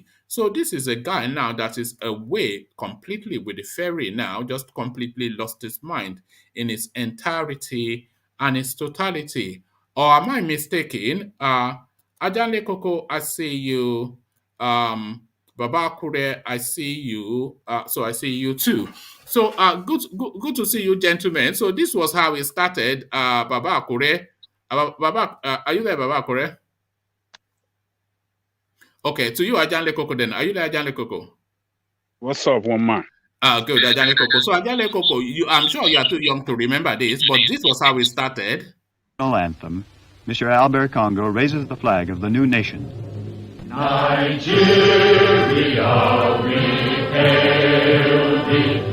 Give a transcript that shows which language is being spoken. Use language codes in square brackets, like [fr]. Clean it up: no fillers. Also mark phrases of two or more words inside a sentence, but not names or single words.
[en] So this is a guy now that is away completely with the ferry now, just completely lost his mind in its entirety and its totality. Or am I mistaken? Ajanle Koko, I see you. Baba Kure, I see you. So I see you too. So good to see you, gentlemen. So this was how it started. Baba Kure. Baba, are you there, Baba Kure? Okay, to you, Ajanle Koko then. Are you there, Ajanle Koko? What's up, one man? Good, Ajanle Koko. So Ajanle Koko, I'm sure you are too young to remember this, but this was how it started. Anthem, Mr. Albert Congo raises the flag of the new nation. Nigeria, we hail thee.